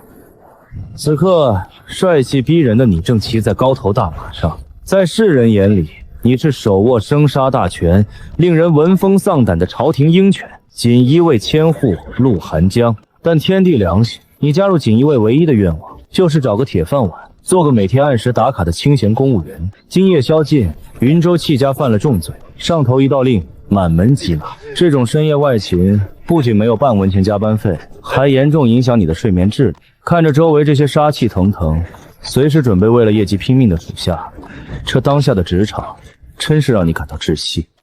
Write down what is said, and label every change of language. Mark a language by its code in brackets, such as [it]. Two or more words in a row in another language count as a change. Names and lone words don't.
[zh] 此刻帥氣逼人的你正騎在高頭大馬上，在世人眼裡，你是手握生杀大權、令人聞风喪膽的朝廷鹰犬锦衣衛千戶陸寒江。但天地良心，你加入锦衣衛唯一的願望就是找個鐵飯碗，做個每天按時打卡的清閒公務員。今夜宵禁，雲州戚家犯了重罪，上头一道令，滿門緝拿。這種深夜外勤不僅沒有半文錢加班費，還嚴重影響你的睡眠質量。看着周圍這些殺氣騰騰、隨時準備為了業績拼命的屬下，這當下的職場真是讓你感到窒息。